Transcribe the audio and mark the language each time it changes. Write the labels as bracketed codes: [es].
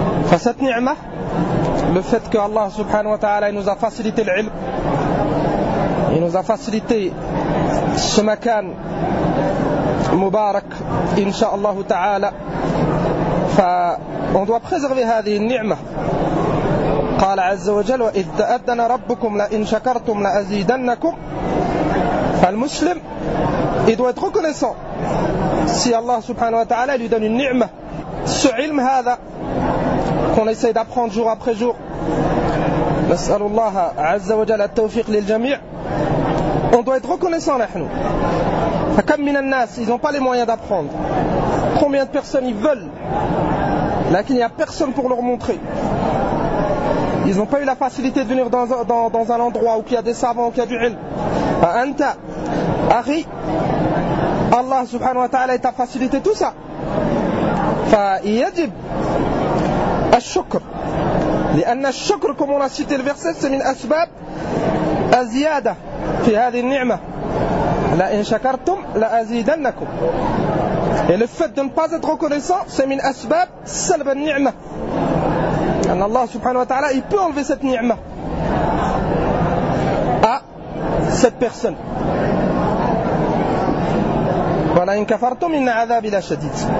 [ar] فست نعمة [fr] le fait que Allah subhanahu wa ta'ala nous a facilité le ilm, il nous a facilité ce makan mubarak inshaAllah ta'ala, on doit préserver [ar] هذه النعمة. قال عز وجل: وإذ أذن ربكم لئن شكرتم لأزيدنكم. [fr] فالمسلم il doit être reconnaissant si Allah subhanahu wa ta'ala lui donne une ni'ma. Ce ilm هذا qu'on essaie d'apprendre jour après jour, [ar] نسأل الله عز وجل التوفيق للجميع. [fr] On doit être reconnaissant نحن. [ar] فكم من الناس [fr] ils n'ont pas les moyens d'apprendre. Combien de personnes ils veulent, لكن il n'y a personne pour leur montrer. Ils n'ont pas eu la facilité de venir dans un endroit où il y a des savants, où il y a du ilm. Anta, akhi, Allah subhanahu wa ta'ala t'a facilité tout ça. [ar] Fa yajib al-shukr. لأن الشكر كما نسيت الفرسس من أسباب الزيادة في هذه النعمة. لئن شكرتم لأزيدنكم. [fr] Et le fait de ne pas être reconnaissant, c'est [ar] من أسباب سلب النعمة. أن الله سبحانه وتعالى [fr] il peut enlever cette نعمة à cette personne. [ar] ولئن كفرتم إن عذابي لشديد.